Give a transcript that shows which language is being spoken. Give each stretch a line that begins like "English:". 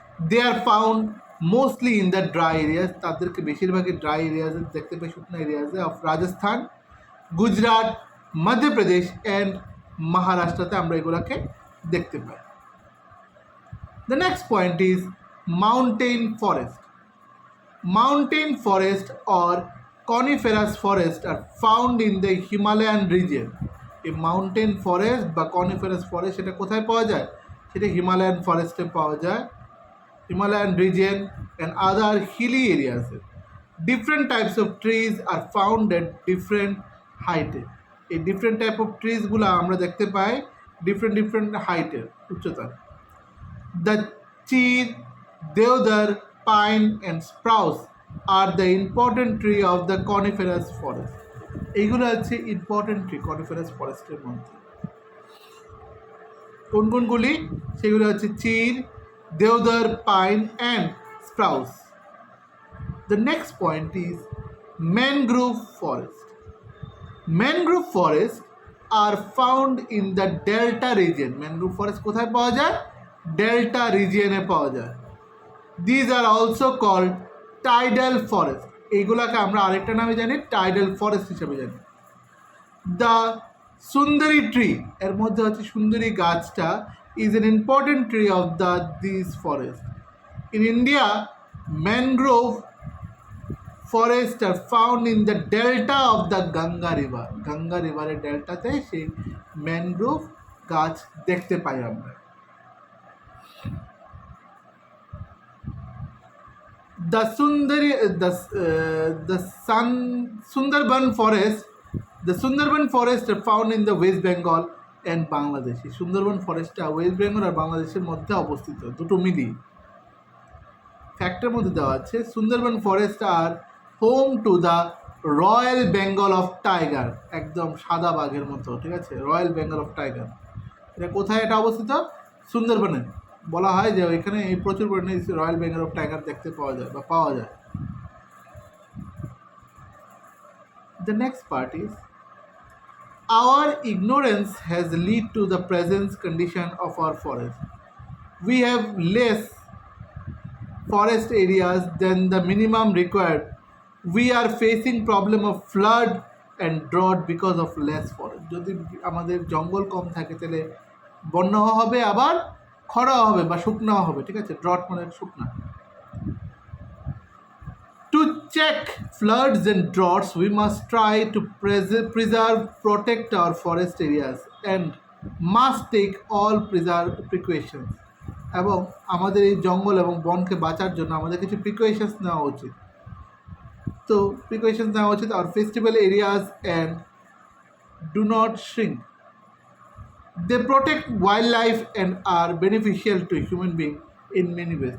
English: They are found mostly in the dry areas.
Bangla: তাদেরকে বেশিরভাগই dry এরিয়াজে দেখতে পাই, শুকনো এরিয়াজে অফ রাজস্থান, গুজরাট, মধ্যপ্রদেশ অ্যান্ড মহারাষ্ট্রতে আমরা এগুলোকে দেখতে পাই।
English: The next point is mountain forest. Mountain forest or coniferous forest are found in the Himalayan region.
Bangla: এই mountain forest বা কনিফারাস forest সেটা কোথায় পাওয়া যায়? সেটা হিমালয়ান ফরেস্টে পাওয়া যায়। Himalayan region and other Hili এরিয়াসে।
English: Different types of trees are found at different হাইটে।
Bangla: এই ডিফারেন্ট টাইপ অফ ট্রিজগুলো আমরা দেখতে পাই ডিফারেন্ট হাইটের, উচ্চতার।
English: The chir, deodar, pine and spruce are the important tree of the coniferous forest.
Bangla: এইগুলো হচ্ছে ইম্পর্টেন্ট ট্রি কনিফারাস ফরেস্টের মধ্যে। কোন কোনগুলি? সেগুলো হচ্ছে চির, দেওদার, pine and স্প্রাউস।
English: The next point is mangrove forest. Mangrove forest are found in the delta region.
Bangla: Mangrove forest কোথায় পাওয়া যায়? ডেল্টা রিজিয়নে পাওয়া যায়।
English: These are also called tidal forest.
Bangla: এইগুলাকে আমরা আরেকটা নামে জানি টাইডাল ফরেস্ট হিসেবে জানি।
English: the sundari tree,
Bangla: এর মধ্যে হচ্ছে সুন্দরী গাছটা
English: Is an important tree of this forest. In India mangrove forest are found in the delta of the Ganga river.
Bangla: Ganga রিভারের ডেল্টাতে সেই ম্যানগ্রোভ গাছ দেখতে পাই আমরা।
English: The Sundari, the Sundarban forest, the Sundarban forest are found in the West Bengal and Bangladesh.
Bangla: এই Sundarban ফরেস্টটা West Bengal আর বাংলাদেশের মধ্যে অবস্থিত, দুটো মিলিয়ে। ফ্যাক্টের মধ্যে দেওয়া আছে
English: Sundarban forest are home to the royal Bengal of tiger,
Bangla: একদম সাদা বাঘের মতো, ঠিক আছে, রয়্যাল বেঙ্গল অফ টাইগার। এটা কোথায় এটা অবস্থিত? সুন্দরবনে। বলা হয় যে ওইখানে এই প্রচুর পরিমাণে রয়্যাল বেঙ্গল অফ টাইগার দেখতে পাওয়া যায় বা পাওয়া যায়।
English: The next part is our ignorance has led to the present condition of our forest. We have less forest areas than the minimum required. We are facing problem of flood and drought because of less forest.
Bangla: যদি আমাদের জঙ্গল কম থাকে তাহলে বন্যা হবে, আবার খরা হবে বা শুকনা হবে, ঠিক আছে, ড্রট মানে শুকনা।
English: To check floods and droughts, we must try to preserve, protect our forest areas and must take all precautions.
Bangla: এবং আমাদের এই জঙ্গল এবং বনকে বাঁচার জন্য আমাদের কিছু প্রিকশনস নেওয়া উচিত। তো প্রিকশনস নেওয়া উচিত।
English: আর festival areas and do not shrink. They protect wild life and are beneficial to human being in many ways.